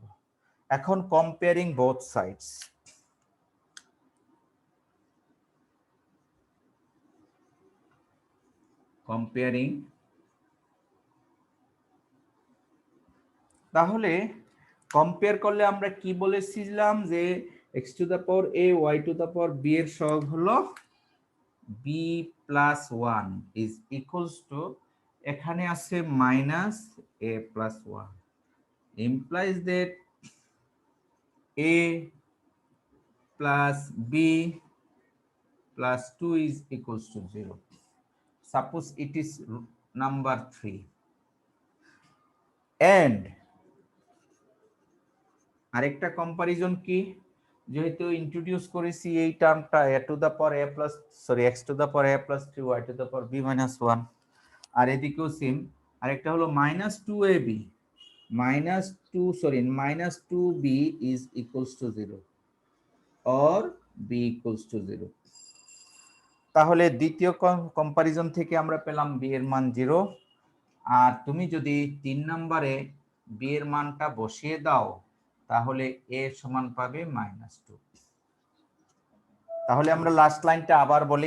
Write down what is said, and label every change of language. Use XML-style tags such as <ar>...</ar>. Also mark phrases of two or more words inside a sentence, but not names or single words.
<bn>এখন</bn> <en>comparing both sides, comparing,</en> <bn>তাহলে কম্পেয়ার করলে আমরা কি বলেছিলাম যে</bn> <en>x to the power a y to the power b</en> <bn>এর সহগ হলো</bn> <en>b plus 1 is equals to,</en> <bn>এখানে আছে</bn> <en>minus a plus 1, implies that a plus b plus 2 is equals to 0. Suppose it is number 3 and</en> <bn>আরেকটা কম্পারিজন কি, যেহেতু ইন্ট্রোডিউস করেছি এই টার্মটা</bn> <en>a to the power a plus x to the power a plus 3 y to the power b minus 1,</en> <bn>আর এদিকেও সেম। আরেকটা হলো</bn> <en>minus 2ab minus 2b is equals to 0 or b equals to 0।</en> <bn>তাহলে দ্বিতীয় কম্পারিজন থেকে আমরা পেলাম b এর মান 0, আর তুমি যদি 3 নম্বরে b এর মানটা বসিয়ে দাও তাহলে a সমান পাবে -2। তাহলে আমরা লাস্ট লাইনটা আবার বলি।</bn>